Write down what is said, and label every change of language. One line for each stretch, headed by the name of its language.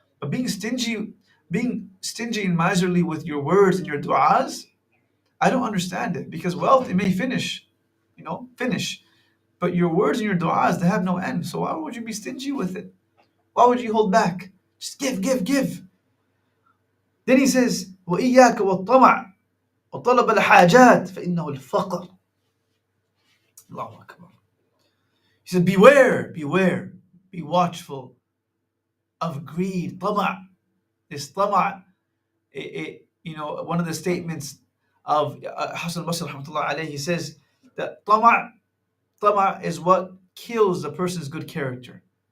English: But being stingy and miserly with your words and your du'as, I don't understand it, because wealth, it may finish. But your words and your du'as, they have no end. So why would you be stingy with it? Why would you hold back? Just give. Then he says,
Arabic: وَإِيَّاكَ وَالطَّمَعَ وَطَلَبَ الْحَاجَاتِ فَإِنَّهُ الْفَقْرُ. Allahu Akbar.
English: He said, beware, be watchful of greed. Tama'. This tama', one of the statements of Hasan al-Basri rahmatullah alayhi, he says that tama' is what kills a person's good character.